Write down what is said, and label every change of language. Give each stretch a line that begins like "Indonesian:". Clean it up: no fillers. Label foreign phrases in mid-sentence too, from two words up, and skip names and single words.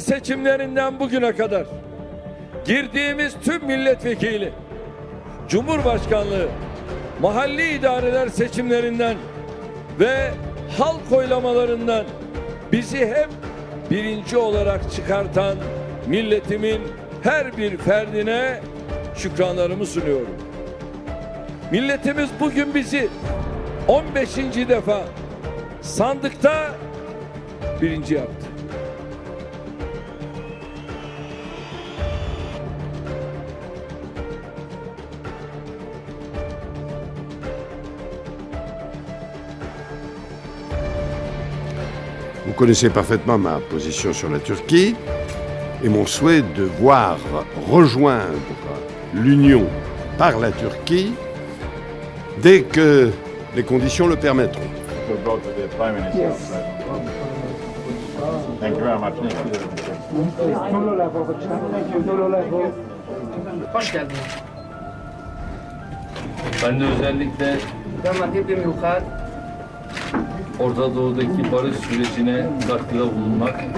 Turkish: seçimlerinden bugüne kadar girdiğimiz tüm milletvekili, Cumhurbaşkanlığı, mahalli idareler seçimlerinden ve halk oylamalarından bizi hep birinci olarak çıkartan milletimin her bir ferdine şükranlarımı sunuyorum. Milletimiz bugün bizi 15. defa sandıkta birinci yaptı.
French: Vous connaissez parfaitement ma position sur la Turquie et mon souhait de voir rejoindre l'Union par la Turquie dès que les conditions le permettront.
Turkish: Hoş geldin. Ben de özellikle Orta Doğu'daki barış sürecine katkıda bulunmak.